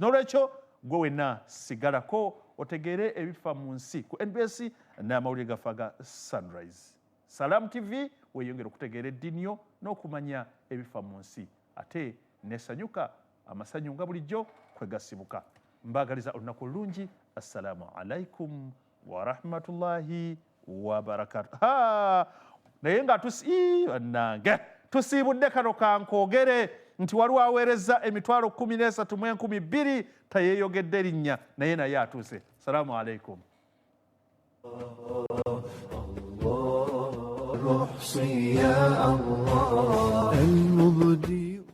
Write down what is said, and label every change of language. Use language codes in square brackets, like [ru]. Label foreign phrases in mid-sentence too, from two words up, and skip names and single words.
[lg] N'olwekyo gwe wenna sigalako otegeere ebifa mu nsi ku NBS n'amawulire gafa ga Sunrise. Salam TV weyongera okutegeera eddiini yo n'okumanya ebifa mu nsi ate nesanyuka amasanyu nga bulijjo kwegasibuka. Mbaagaliza olunaku olulungi. [ar] السلام عليكم ورحمة الله وبركاته. [lg] Naye nga bannange tusiibudde kano kankoogere nti waliwo aweereza emitwalo 13,200 tayeeyogedde linnya naye atuuse. [ar] السلام عليكم. يا الله المبدي